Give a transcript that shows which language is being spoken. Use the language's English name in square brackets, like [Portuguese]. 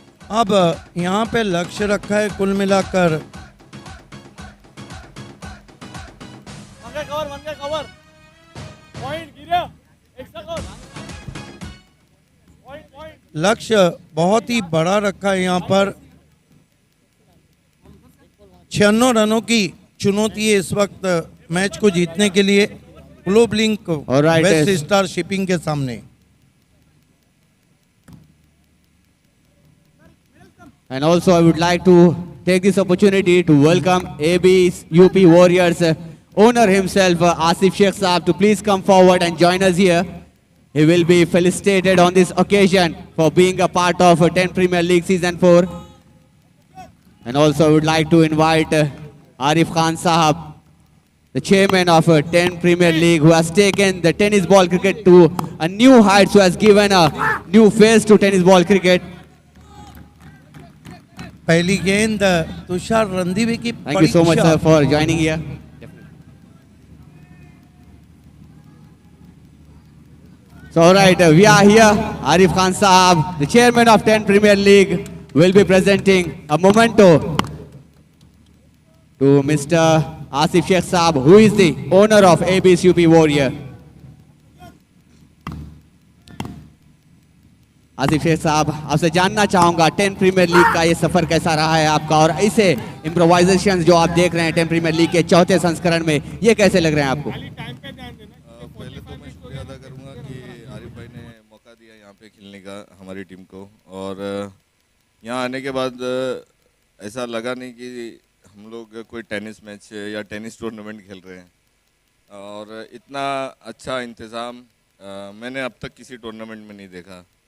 [Hindi] अब यहाँ पे लक्ष्य रखा है कुल मिलाकर लक्ष्य बहुत ही बड़ा रखा है। यहाँ पर 96 रनों की चुनौती है इस वक्त मैच को जीतने के लिए globe link waste star shipping के सामने। [English] And also I would like to take this opportunity to welcome AB's UP Warriors owner himself, Asif Sheikh Saab, to please come forward and join us here. He will be felicitated on this occasion for being a part of 10 Premier League Season 4. And also I would like to invite Arif Khan Sahab, the chairman of 10 Premier League, who has taken the tennis ball cricket to a new heights, who has given a new face to tennis ball cricket. [Hindi] पहली गेंद तुषार रणदीवे की। [English] Thank you so much sir for joining here. So all right, we are here. Arif Khan Saab, the chairman of 10 Premier League, will be presenting a memento to Mr. Asif Sheikh Saab, who is the owner of AB's UP Warrior. [Hindi] Asif Sheikh साहब, आपसे जानना चाहूंगा 10 premiere league का ये सफर कैसा रहा है आपका, और ऐसे इम्प्रोवाइजेशन जो आप देख रहे हैं 10 प्रीमियर लीग के 4थे संस्करण में, ये कैसे लग रहे हैं आपको? पहले तो मैं शुक्रिया अदा करूंगा कि आरिफ भाई ने मौका दिया यहाँ पे खेलने का हमारी टीम को, और यहाँ आने के बाद ऐसा लगा नहीं कि हम लोग कोई टेनिस मैच या टेनिस टूर्नामेंट खेल रहे हैं, और इतना अच्छा इंतज़ाम मैंने अब तक किसी टूर्नामेंट में नहीं देखा।